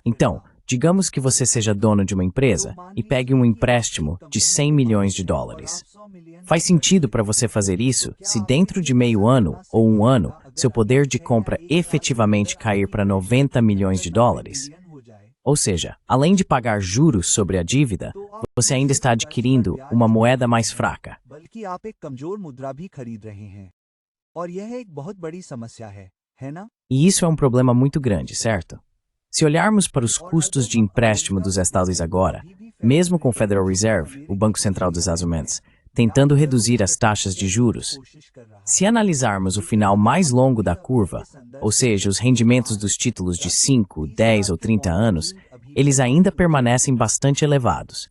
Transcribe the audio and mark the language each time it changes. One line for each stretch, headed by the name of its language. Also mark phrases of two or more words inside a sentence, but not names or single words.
Portuguese: Então, digamos que você seja dono de uma empresa e pegue um empréstimo de 100 milhões de dólares. Faz sentido para você fazer isso se dentro de meio ano ou um ano, seu poder de compra efetivamente cair para 90 milhões de dólares? Ou seja, além de pagar juros sobre a dívida, você ainda está adquirindo uma moeda mais fraca.
Hindi: बल्कि आप एक कमजोर मुद्रा भी खरीद रहे हैं और यह एक बहुत बड़ी समस्या है ना?
Portuguese: E isso é um problema muito grande, certo? Se olharmos para os custos de empréstimo dos Estados agora, mesmo com o Federal Reserve, o Banco Central dos Estados Unidos, tentando reduzir as taxas de juros, se analisarmos o final mais longo da curva, ou seja, os rendimentos dos títulos de 5, 10 ou 30 anos, eles ainda permanecem bastante elevados.